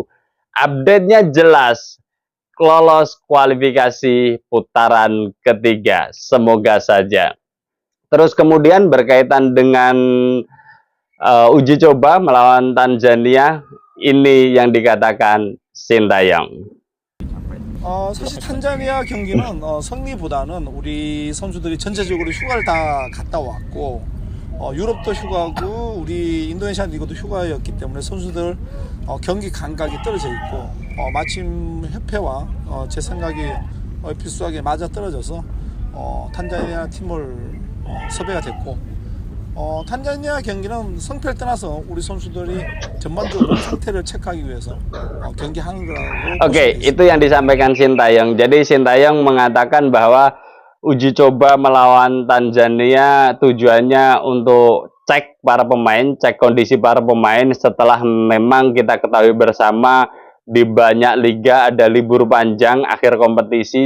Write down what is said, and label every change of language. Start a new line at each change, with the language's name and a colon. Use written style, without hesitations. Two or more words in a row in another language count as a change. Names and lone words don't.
Indonesian: Update-nya jelas, lolos kualifikasi putaran ketiga, semoga saja. Terus kemudian berkaitan dengan uji coba melawan Tanzania, ini yang dikatakan Sintayong.
Korean: 사실 탄자니아 경기는 승리보다는 우리 선수들이 전체적으로 휴가를 다 갔다 왔고, 유럽도 휴가고 우리 인도네시아 리그도 휴가였기 때문에 선수들 경기 감각이 떨어져 있고, 마침 협회와 제 생각이 필수하게 맞아 떨어져서 탄자니아 팀을 섭외가 됐고, 탄자니아 경기는 성패를 떠나서 우리 선수들이 전반적으로 상태를 체크하기 위해서 경기하는 거라고.
Indonesian: Oke, itu yang disampaikan Sintayong. Jadi Sintayong mengatakan bahwa uji coba melawan Tanzania tujuannya untuk cek para pemain, cek kondisi para pemain setelah memang kita ketahui bersama di banyak liga ada libur panjang akhir kompetisi.